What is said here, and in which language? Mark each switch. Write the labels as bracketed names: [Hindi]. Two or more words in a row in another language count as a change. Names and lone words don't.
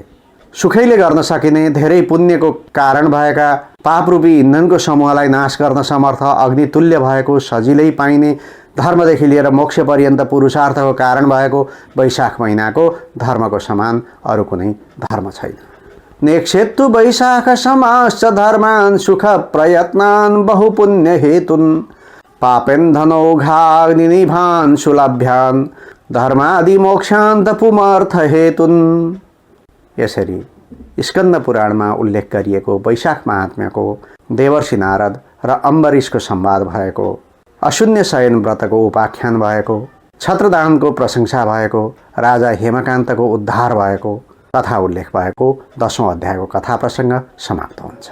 [Nepali] सुखैले गर्न सकिने, धेरै पुण्यको कारण भएका, पापरूपी इन्धनको समूहलाई नाश गर्न समर्थ, अग्नितुल्य भएको, सजिलै पाइने, धर्मदेखि लिएर मोक्ष पर्यन्त पुरुषार्थको कारण भएको वैशाख महिनाको धर्मको समान अरू कुनै धर्म छैन। [Sanskrit] नेक्षेत्तु वैशाख समाश्च धर्मान् सुख प्रयत्नान् बहुपुण्य हेतुन् पापेन धनौघाग्निनिभान् सुलभ्यान् धर्मादि मोक्षान्त पुमर्थ हेतुन्। [Nepali] यसरी स्कन्द पुराणमा उल्लेख गरिएको वैशाख महात्म्यको देवर्षि नारद र अम्बरीशको संवाद भएको, अशून्य शयन व्रतको उपाख्यान भएको, छत्रदानको प्रशंसा भएको, राजा हेमकान्तको उद्धार भएको कथा उल्लेख भएको 10औं अध्यायको कथा प्रसङ्ग समाप्त हुन्छ।